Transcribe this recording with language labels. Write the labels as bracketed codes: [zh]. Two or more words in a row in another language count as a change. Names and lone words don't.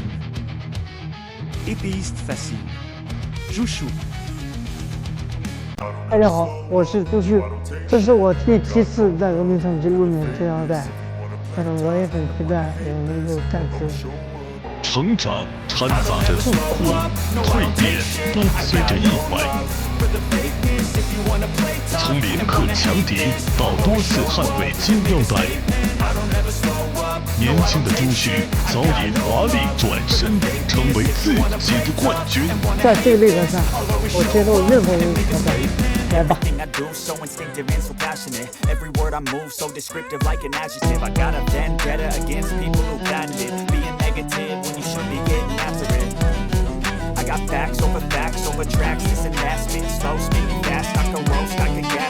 [zh] Épéiste facile. Jushu. 大家好，我是朱旭，这是我第7次在峨眉城记录面这样带，但是我也很期待我能够再次成长掺杂着痛苦，蜕变伴随着意外。从连克强敌到多次捍卫金腰带，年轻的朱旭早已华丽转身，成为自己的冠军。在这个擂台上，我接受任何人的挑战，来吧。 [en] So instinctive and so passionate. Every word I move so descriptive like an adjective. I got a vendetta against people who patented being negative when you should be getting after it. I got facts over tracks. This and that, spitting slow, speaking fast. I can roast, I can gas.